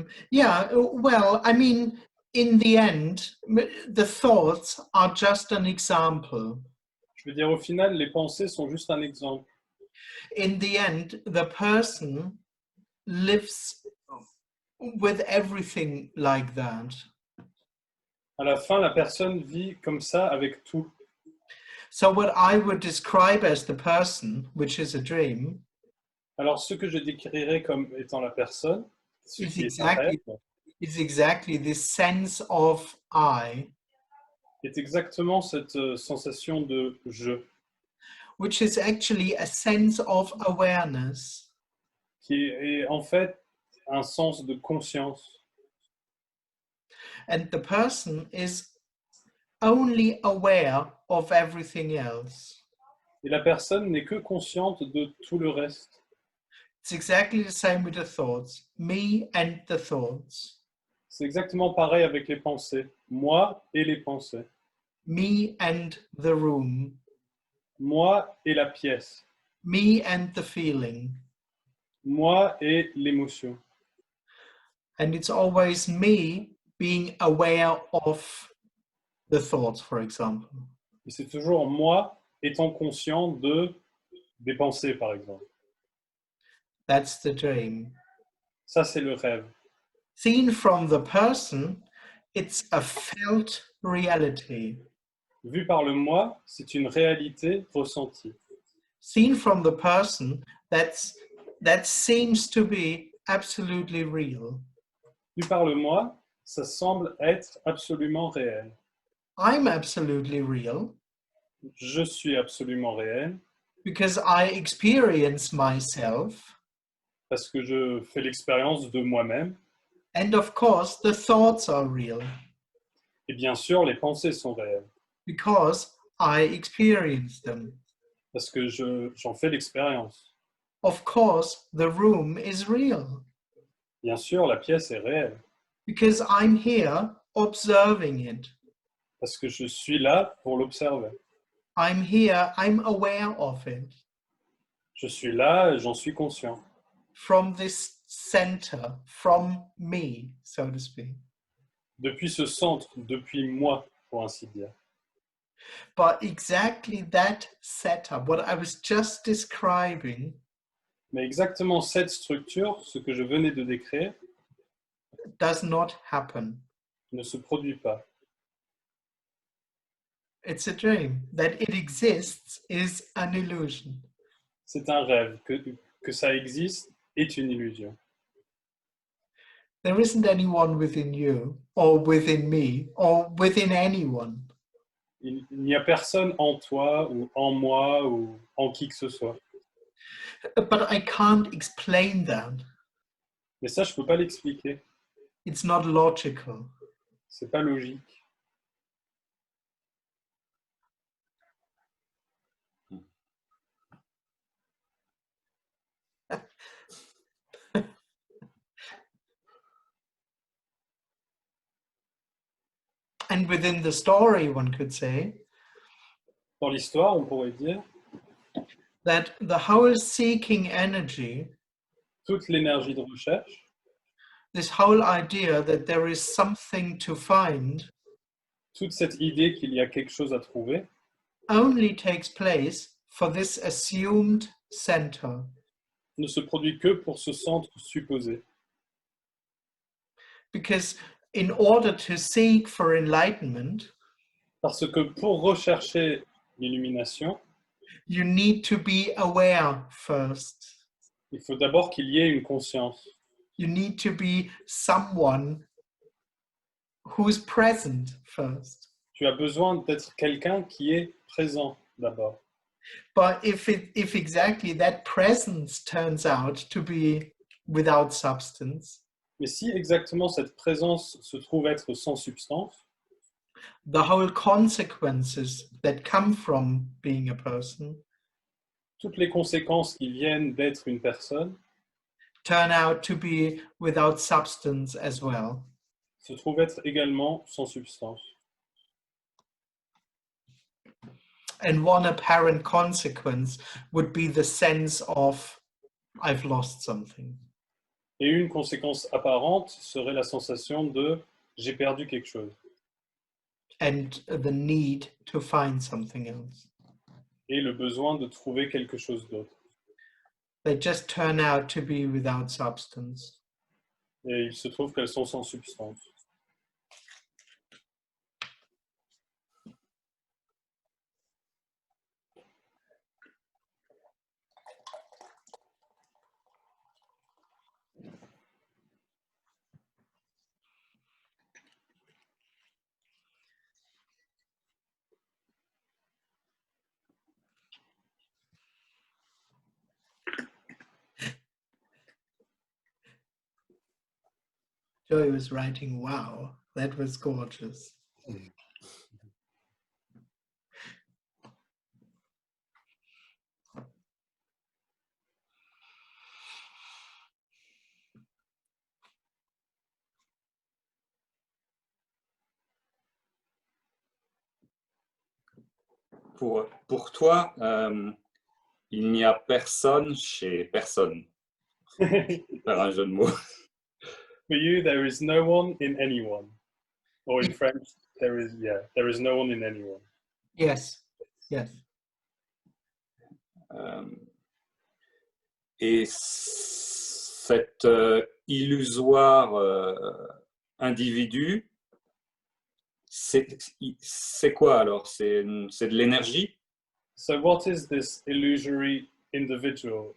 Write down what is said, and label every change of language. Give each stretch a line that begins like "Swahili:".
English: Yeah, well, I mean, in the end, the thoughts are just an example.
French: Je veux dire, au final, les pensées sont juste un exemple.
English: In the end, the person lives with everything like that.
French: À la fin, la personne vit comme ça avec tout.
English: So what I would describe as the person, which is a dream,
French: Alors, ce que je décrirais comme étant la personne, ce qui est un rêve,
English: is exactly this sense of I,
French: est exactement cette sensation de je,
English: which is actually a sense of awareness.
French: qui est en fait un sens de conscience.
English: And the person is only aware of everything else.
French: Et la personne n'est que consciente de tout le reste.
English: It's exactly the same with the thoughts, me and the thoughts,
French: C'est exactement pareil avec les pensées. Moi et les pensées.
English: me and the room,
French: Moi et la pièce.
English: me and the feeling.
French: Moi et l'émotion.
English: And it's always me being aware of the thoughts, for example.
French: Et c'est toujours moi étant conscient des pensées, par exemple.
English: That's the dream.
French: Ça, c'est le rêve.
English: Seen from the person, it's a felt reality.
French: Vu par le moi, c'est une réalité ressentie.
English: Seen from the person, that seems to be absolutely real.
French: Vu par le moi, ça semble être absolument réel.
English: I'm absolutely real
French: Je suis absolument réel
English: because I experience myself.
French: parce que je fais l'expérience de moi-même.
English: And of course, the thoughts are real
French: Et bien sûr, les pensées sont réelles
English: because I experience them.
French: parce que j'en fais l'expérience.
English: Of course, the room is real
French: Bien sûr, la pièce est réelle
English: because I'm here observing it.
French: parce que je suis là pour l'observer.
English: I'm here, I'm aware of it
French: Je suis là et j'en suis conscient.
English: from this center, from me, so to speak.
French: Depuis ce centre, depuis moi, pour ainsi dire.
English: But exactly that setup, what I was just describing,
French: Mais exactement cette structure, ce que je venais de décrire,
English: does not happen.
French: ne se produit pas.
English: It's a dream. That it exists is an illusion.
French: C'est un rêve. Que ça existe est une illusion.
English: There isn't anyone within you, or within me, or within anyone
French: Il n'y a personne en toi, ou en moi, ou en qui que ce soit.
English: but I can't explain that.
French: Mais ça, je ne peux pas l'expliquer.
English: It's not logical.
French: C'est pas logique.
English: And within the story, one could say
French: Dans l'histoire, on pourrait dire,
English: that the whole seeking energy,
French: toute l'énergie de recherche,
English: this whole idea that there is something to find,
French: toute cette idée qu'il y a quelque chose à trouver,
English: only takes place for this assumed center.
French: ne se produit que pour ce centre supposé.
English: Because in order to seek for enlightenment,
French: Parce que pour rechercher l'illumination,
English: you need to be aware first.
French: il faut d'abord qu'il y ait une conscience.
English: You need to be someone who's present first.
French: Tu as besoin d'être quelqu'un qui est présent d'abord.
English: But if exactly that presence turns out to be without substance,
French: Mais si exactement cette présence se trouve être sans substance,
English: the whole consequences that come from being a person
French: toutes les conséquences qui viennent d'être une personne
English: turn out to be without substance as well.
French: se trouvent être également sans substance.
English: And one apparent consequence would be the sense of I've lost something.
French: Et une conséquence apparente serait la sensation de j'ai perdu quelque chose
English: And the need to find something else.
French: et le besoin de trouver quelque chose d'autre.
English: They just turn out to be without substance.
French: Et il se trouve qu'elles sont sans substance.
English: Joy was writing, wow, that was gorgeous.
French: Pour toi, il n'y a personne chez personne. Faire un jeu de mots.
English: For you, there is no one in anyone. Or in French, there is no one in anyone. Yes, yes.
French: Et cet illusoire individu, c'est quoi alors? C'est de l'énergie?
English: So what is this illusory individual?